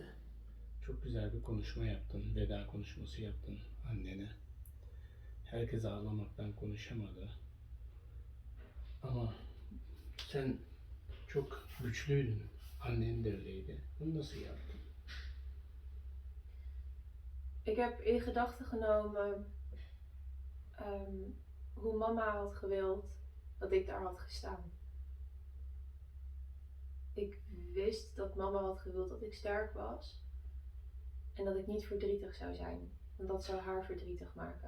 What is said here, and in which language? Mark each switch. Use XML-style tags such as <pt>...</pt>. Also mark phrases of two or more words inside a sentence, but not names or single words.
<tr>Çok güzel bir konuşma yaptın. Veda konuşması yaptın annene. Herkes ağlamaktan konuşamadı. Ama sen çok güçlüydün. Annen de öyleydi. Bunu nasıl yaptın?</tr> <nl>Ik heb in gedachten genomen hoe mama had gewild dat ik daar had gestaan. Ik wist dat mama had gewild dat ik sterk was en dat ik niet verdrietig zou zijn, want dat zou haar verdrietig maken.</nl>